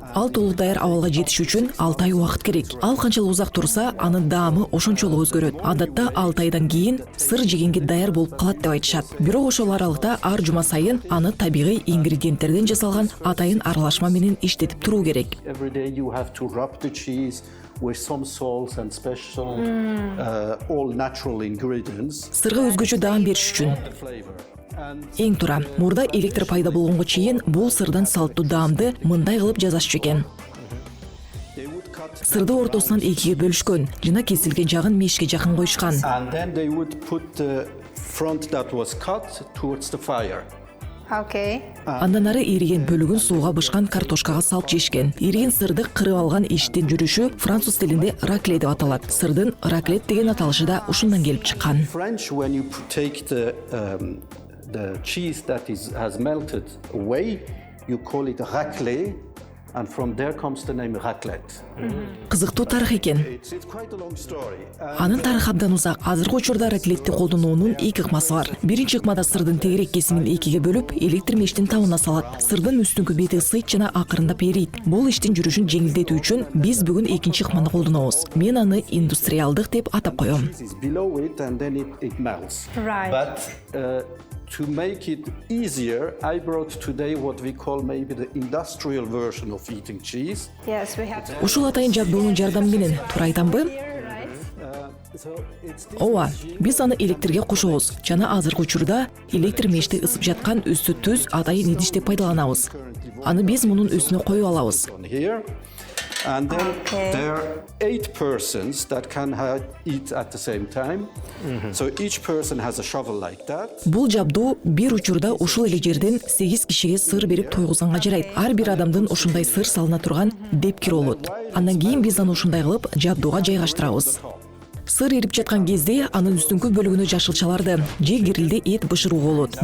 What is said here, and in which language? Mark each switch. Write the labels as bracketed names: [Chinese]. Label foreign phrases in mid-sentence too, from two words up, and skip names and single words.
[Kyrgyz] Ал толук даяр абалга жетиш үчүн 6 ай убакыт керек. Ал канчалык узак турса, анын даамы ошончолук өзгөрөт. Адатта 6 айдан кийин сыр жегенге даяр болуп калат деп айтышат. Бирок ошол аралыкта ар жума сайын аны табигый ингредиенттерден жасалган атайын аралашма менен иштетип туруу керек. [English] With some salts and special all natural ingredients. [Kyrgyz] Сырга өзгөчө даам бериш үчүн. Эң туура, мурда электр пайда болгонго чейин бул сырдан салттуу даамды мындай кылып жасашчу экен. Сырды ортосунан экиге бөлүшкөн, жана кесилген жагын мешке жакын коюшкан. [English] And then they would put the front that was cut towards the fire. Okay. [Kyrgyz] Андан ары ириген бөлүгүн сууга бышкан картошкага салып жешкен. Ириген сырды кырып алган иштин жүрүшү француз тилинде ракле деп аталат. Сырдын раклет деген аталышы да ушундан келип чыккан. [English] French, when you take the cheese that has melted away, you call it raclette, and from there comes the name raclette. [Kyrgyz] Кызыктуу тарых экен. [English] It's quite a long story. [Kyrgyz] Анын тарыхы абдан узак. Азыркы учурда раклетти колдонуунун эки ыкмасы бар. Биринчи ыкмада сырдын тегерек кесимин экиге бөлүп, электр мештин табына салат. Сырдын үстүнкү бети ысыйт жана акырындап эрийт. Бул иштин жүрүшүн жеңилдетүү үчүн биз бүгүн экинчи ыкманы колдонобуз. Мен аны индустриалдык деп атап коем. [English] It's below it and then it melts. Right. But to make it easier, I brought today what we call maybe the industrial version of eating cheese. Yes, we have to. [Kyrgyz] Ушул атайын жабдуунун жардамы менен туура айтамбы? Ооба, биз аны электрге кошобуз жана азыркы учурда электр мешти ысып жаткан үстү түз атайын идиш деп пайдаланабыз. Аны биз мунун үстүнө коюп алабыз. [English] And then there are 8 persons that can eat at the same time. So each person has a shovel like that. [Kyrgyz] Бул жабдуу бир учурда ушул эле жерден 8 кишиге сыр берип тойгузганга жарайт. Ар бир адамдын ушундай сыр салына турган депкир болот. Андан кийин биз аны ушундай кылып жабдууга жайгаштырабыз. Сыр эрип жаткан кезде анын үстүнкү бөлүгүнө жашылчаларды же грилде эт бышырууга болот.